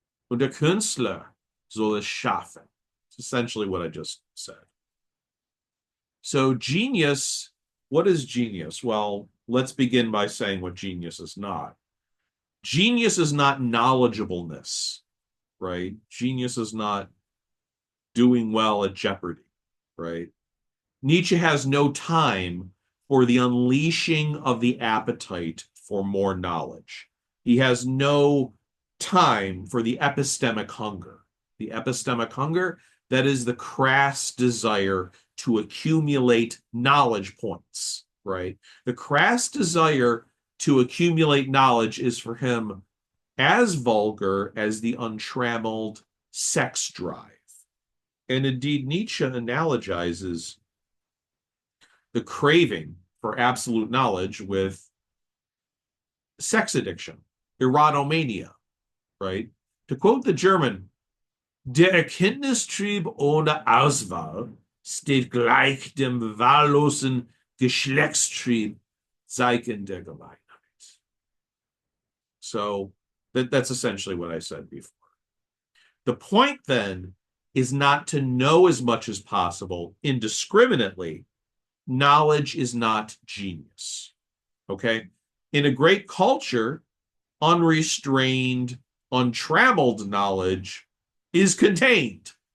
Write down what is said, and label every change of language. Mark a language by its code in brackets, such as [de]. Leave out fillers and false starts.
[de] Und der Künstler soll es schaffen. [en] It's essentially what I just said. So genius, what is genius? Well, let's begin by saying what genius is not. Genius is not knowledgeableness, right? Genius is not doing well at Jeopardy, right? Nietzsche has no time for the unleashing of the appetite for more knowledge. He has no time for the epistemic hunger. The epistemic hunger, that is the crass desire to accumulate knowledge points, right? The crass desire to accumulate knowledge is for him as vulgar as the untrammeled sex drive. And indeed, Nietzsche analogizes the craving for absolute knowledge with sex addiction, erotomania, right? To quote the German, [de] der Erkenntnistrieb ohne Auswahl steht gleich dem wahllosen Geschlechtstrieb Zeichen der Gemeinheit. [en] So that's essentially what I said before. The point then is not to know as much as possible indiscriminately. Knowledge is not genius. Okay? In a great culture, unrestrained, untrammeled knowledge is contained.